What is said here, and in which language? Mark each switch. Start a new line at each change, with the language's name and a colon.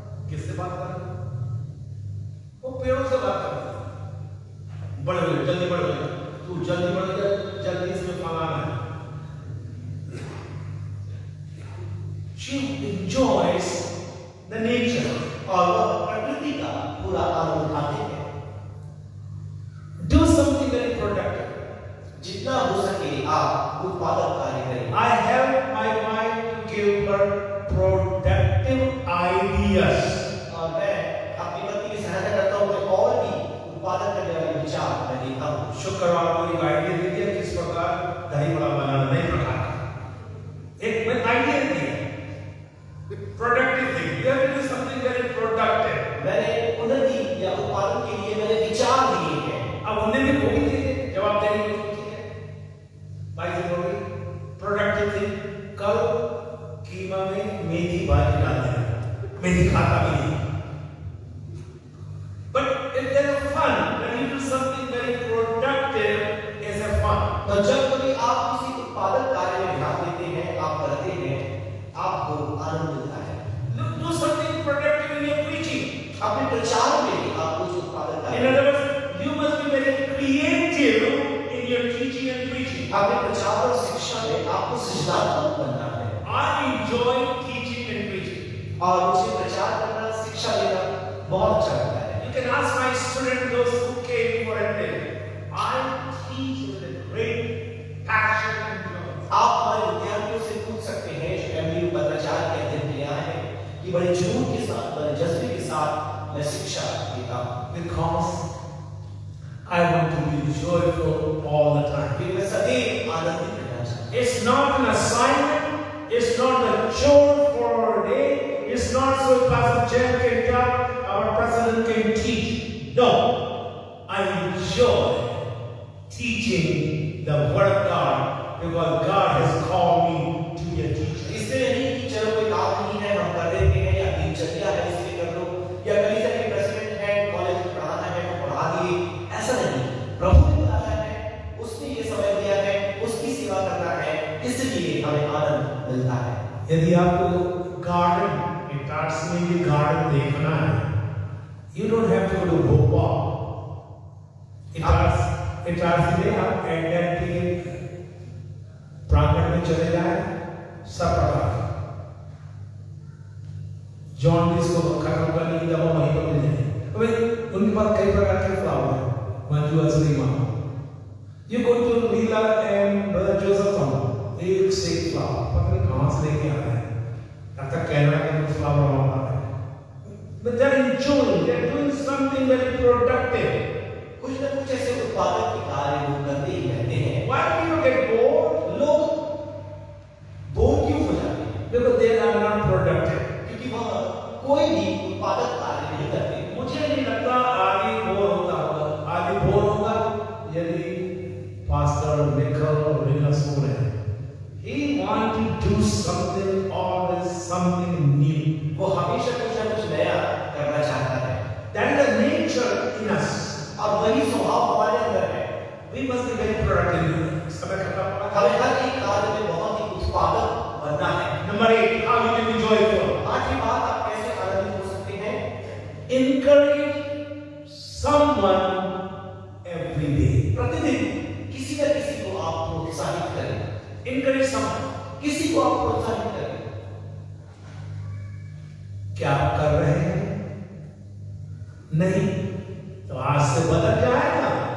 Hindi: किससे बात कर रही है? वो पेड़ों से बात कर रही है। बढ़ गए, जल्दी बढ़ गए, तू जल्दी बढ़ गया, जल्दी इसमें फलाना है।
English: She enjoys the nature.
Hindi: और वह प्रकृति का पूरा आनंद उठाते हैं।
English: Do something very productive.
Hindi: जितना हो सके आप उत्पादक कार्य करें।
English: I help my wife to give her productive ideas.
Hindi: और मैं अपनी पत्नी की सहायता करता हूँ कि और भी उत्पादक करने वाले विचार मैं देता हूँ। शुक्रवार को एक आइडिया दी है किस प्रकार दही बड़ा बनाना, नए प्रकार का एक मैं आइडिया दी है।
English: Productive thing, you have to do something very productive.
Hindi: मैंने उन्नति या उत्पादन के लिए मैंने विचार दिए हैं। अब उन्हें भी वो भी थे जवाब देने की सोची है भाई जी बोली प्रोडक्टिव थिंग, कल कीमा में मेथी भाजी डाल देना, मेथी खाता भी नहीं।
English: But if there is fun, when you do something very productive, is a fun.
Hindi: तो जब कभी आप किसी उत्पादक कार्य में ध्यान देते हैं, आप करते हैं, आपको आनंद मिलता है।
English: Do something productive in your preaching.
Hindi: अपने प्रचार में भी आप कुछ उत्पादक कार्य
English: In other words, you must be very creative in your teaching and preaching.
Hindi: अपने प्रचार और शिक्षा में आपको सृजनात्मक बनना है।
English: I enjoy teaching and preaching.
Hindi: और मुझे प्रचार करना, शिक्षा देना बहुत अच्छा लगता है।
English: You can ask my students, those who came for a day. I teach with a great passion and joy.
Hindi: आप हमारे विद्यार्थियों से पूछ सकते हैं जो एमबीए पत्राचार के अध्ययन के लिए आए हैं कि बड़े जुनून के साथ, बड़े जज्बे के साथ मैं शिक्षा देता हूँ।
English: Because I want to be joyful all the time.
Hindi: क्योंकि मैं सदैव आनंदित रहना चाहता हूँ।
English: It's not an assignment. It's not a chore for a day. It's not so Pastor Jeff can come, our president can teach. No, I enjoy teaching the Word of God because God has called me to be a teacher.
Hindi: इसलिए नहीं कि चलो कोई काम नहीं है हम कर देते हैं या दिनचर्या है इसलिए कर लो या कलीसिया के प्रेसिडेंट है कॉलेज में पढ़ाना है तो पढ़ा दिए, ऐसा नहीं। प्रभु ने बुलाया है, उसने ये समय दिया है, उसकी सेवा करना है, इसलिए हमें आनंद मिलता है। यदि आपको गार्डन इटार्स में ये गार्डन देखना है,
English: you don't have to go to Bhopal.
Hindi: इटार्स में आप एंडेंट के प्रांगण में चले जाए, सब प्रकार जॉन्डिस को खत्म करने की दवा वहीं पर मिल जाएगी। तो भाई उनके पास कई प्रकार के फ्लावर हैं, मंजू असली माँ।
English: You go to Leela and Brother Joseph Tom,
Hindi: एक से एक फ्लावर, पता नहीं कहाँ से लेके आ रहे हैं। लगता कनाडा के कुछ फ्लावर वहाँ पर है।
English: But they're enjoying, they're doing something very productive.
Hindi: कुछ ना कुछ ऐसे उत्पादक के कार्य वो करते ही रहते हैं।
English: Why do you get bored?
Hindi: लोग बोर क्यों हो जाते हैं?
English: Because they are not productive.
Hindi: क्योंकि वह कोई भी उत्पादक कार्य नहीं करते। मुझे नहीं लगता आगे बोर होता होगा। आगे बोर होगा यदि पास्टर निकल और रीना सो रहे हैं।
English: He wants to do something, always something new.
Hindi: वो हमेशा कुछ ना कुछ नया करना चाहता है।
English: That is the nature in us.
Hindi: और वही स्वभाव हमारे अंदर है।
English: We must be very productive.
Hindi: समय खत्म हो रहा है। हमें हर एक कार्य में बहुत ही उत्पादक बनना है।
English: Number 8, how you can be joyful.
Hindi: आठवीं बात, आप कैसे आनंदित हो सकते हैं?
English: Encourage someone every day.
Hindi: प्रतिदिन किसी न किसी को आप प्रोत्साहित करें।
English: Encourage someone.
Hindi: किसी को आप प्रोत्साहित करें। क्या आप कर रहे हैं? नहीं तो आज से बदल जाएगा।